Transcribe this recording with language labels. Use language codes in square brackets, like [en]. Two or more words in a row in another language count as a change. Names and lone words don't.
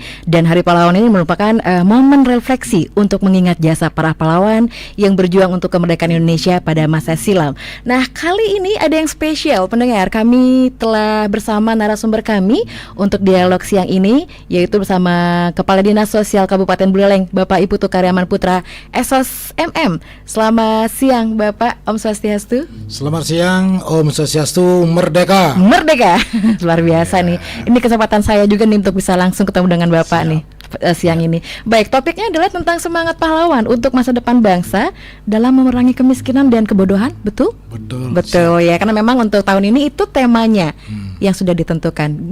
[id] Dan Hari Pahlawan ini merupakan momen refleksi untuk mengingat jasa para pahlawan yang berjuang untuk kemerdekaan Indonesia pada masa silam. Nah, kali ini ada yang spesial pendengar. Kami telah bersama narasumber kami untuk dialog siang ini, yaitu bersama Kepala Dinas Sosial Kabupaten Buleleng, Bapak Ibu Karyaman Putra Esos MM. Selamat siang Bapak, [ban] Om Swastiastu. [id] Selamat siang, [ban] Om Swastiastu, [id] merdeka. Merdeka, luar biasa nih. Ini kesempatan saya juga nih untuk bisa langsung ketemu dengan Bapak nih siang ini. Baik, topiknya adalah tentang semangat pahlawan untuk masa depan bangsa dalam memerangi kemiskinan dan kebodohan, betul? Betul ya, karena memang untuk tahun ini itu temanya yang sudah ditentukan.